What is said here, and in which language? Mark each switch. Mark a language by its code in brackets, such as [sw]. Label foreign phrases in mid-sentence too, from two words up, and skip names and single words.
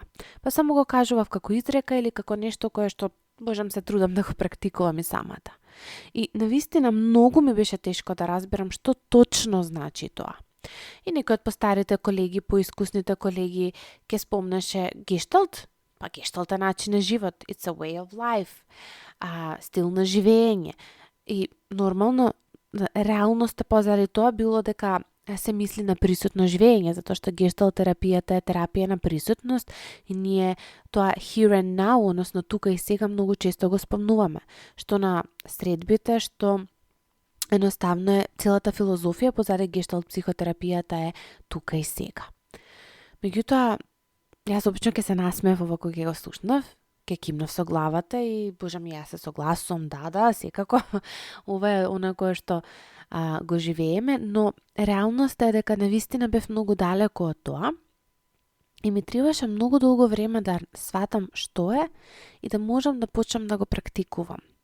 [mk] Па само го кажував како изрека или како нешто кое што можам се трудам да го практикувам и самата. И навистина многу ми беше тешко да разберам што точно значи тоа. И некој од постарите колеги, поискусните колеги ќе спомнеше гешталт. Па гешталт е начин на живот, [en] it's a way of life, [mk] стил на живење. И нормално, реалноста позади тоа било дека се мисли на присутно живење, затоа што гешталт терапијата е терапија на присутност и ние тоа [en] here and now, [mk] односно тука и сега многу често го спомнуваме, што на средбите, што едноставно е целата филозофија позади гешталт психотерапијата е тука и сега. Меѓутоа, јас обично ќе се насмеев ова кога ќе го слушнав, ќе кимнав со главата и божа ми, јас се согласувам, да, секако, ова е она кое што го живееме, но реалноста е дека навистина бев многу далеко од тоа и ми требаше многу долго време да сватам што е и да можам да почнам да го практикувам.